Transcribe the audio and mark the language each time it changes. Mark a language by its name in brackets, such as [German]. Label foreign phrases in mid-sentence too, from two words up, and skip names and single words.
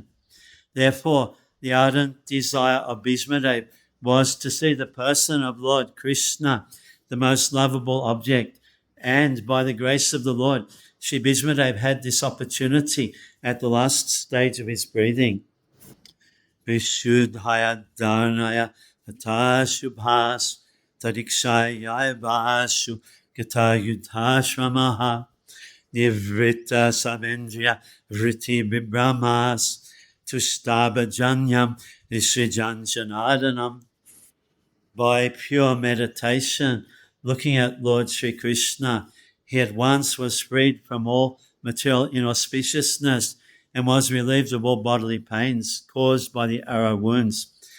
[English] Therefore, the ardent desire of Bhishmadev was to see the person of Lord Krishna, the most lovable object, and by the grace of the Lord, Sri Bhishmadev had this opportunity at the last stage of his breathing. [Sanskrit] विशुद्धया धारणया तत शुभस् तदीक्षया वशु गत युधश्रमः निवृत सवेन्द्रिय वृत्ति विभ्रमस् तुष्टभजन्यम् विसृजञ्जनादनम्. [English] By pure meditation, looking at Lord Sri Krishna, he at once was freed from all material inauspiciousness and was relieved of all bodily pains caused by the arrow wounds.